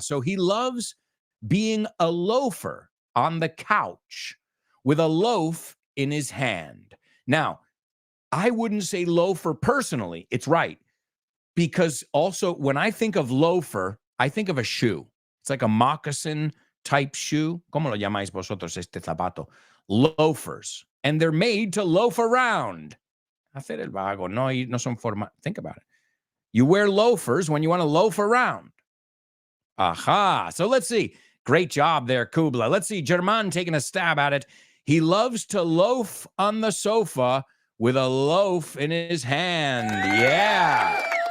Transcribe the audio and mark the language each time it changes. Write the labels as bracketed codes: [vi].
[en] So he loves being a loafer on the couch with a loaf in his hand. Now, I wouldn't say loafer personally. It's right. Because also when I think of loafer, I think of a shoe. It's like a moccasin type shoe. [es] ¿Cómo lo llamáis vosotros este zapato? [en] Loafers. And they're made to loaf around. [es] Hacer el vago. No son forma. [en] Think about it. You wear loafers when you want to loaf around. Aha. So let's see. Great job there, Kubla. Let's see. German taking a stab at it. He loves to loaf on the sofa with a loaf in his hand. Yeah.